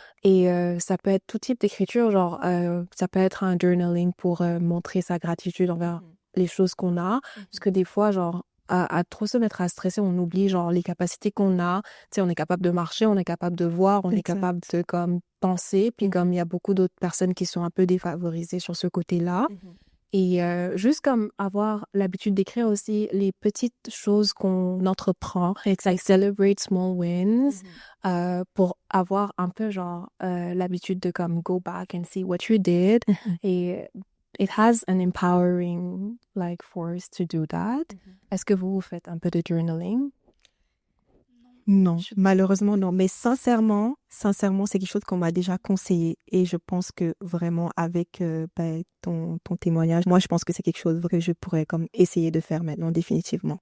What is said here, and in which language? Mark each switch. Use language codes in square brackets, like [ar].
[fr] Et ça peut être tout type d'écriture, genre ça peut être un journaling pour montrer sa gratitude envers les choses qu'on a, parce que des fois, genre, à trop se mettre à stresser, on oublie, genre, les capacités qu'on a. Tu sais, on est capable de marcher, on est capable de voir, on est capable de, comme, penser. Puis, comme il y a beaucoup d'autres personnes qui sont un peu défavorisées sur ce côté-là. Et juste comme avoir l'habitude d'écrire aussi les petites choses qu'on entreprend. [en] Like, celebrate small wins. [fr] Pour avoir un peu, genre, l'habitude de, comme, [en] go back and see what you did. Et... It has an empowering like force to do that. [fr] Est-ce que vous faites un peu de journaling? Non, malheureusement non. Mais sincèrement, c'est quelque chose qu'on m'a déjà conseillé et je pense que vraiment avec ton témoignage, moi je pense que c'est quelque chose que je pourrais comme essayer de faire maintenant définitivement.